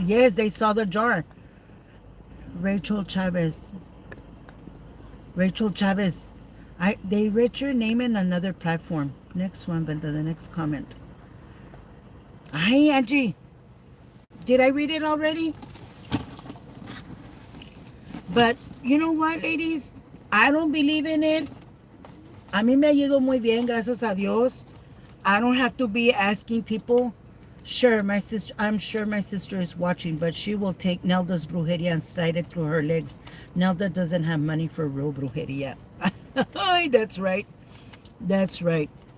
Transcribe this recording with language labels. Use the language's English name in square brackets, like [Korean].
[English] Yes, they saw the jar. Rachel Chavez. Rachel Chavez. They read your name in another platform. Next one, but the next comment. Hi, Angie. Did I read it already? But you know what, ladies? I don't believe in it. [Spanish] A mí me ha ido muy bien, gracias a Dios. [English] I don't have to be asking people. Sure, I'm sure my sister is watching, but she will take Nelda's brujeria and slide it through her legs. Nelda doesn't have money for real brujeria. That's right. That's right.